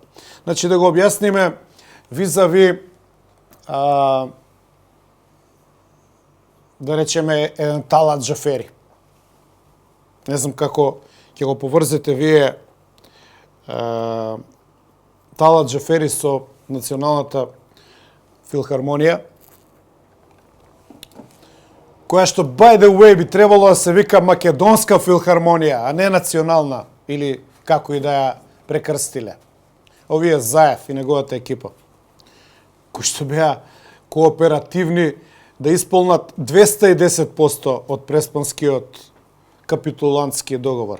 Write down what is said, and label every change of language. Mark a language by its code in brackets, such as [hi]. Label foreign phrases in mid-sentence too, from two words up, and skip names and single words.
[mk] Значи, да го објасниме визави, да речеме, еден Талат Џафери. Не знам како ќе го поврзете вие Талат Џафери со Националната филхармонија, која што, [en] by the way, [mk] би требало да се вика Македонска филхармонија, а не национална, или како и да ја прекрстиле. Овие Заев и неговата екипа, кои што беа кооперативни да исполнат 210% од Преспанскиот капитулантски договор.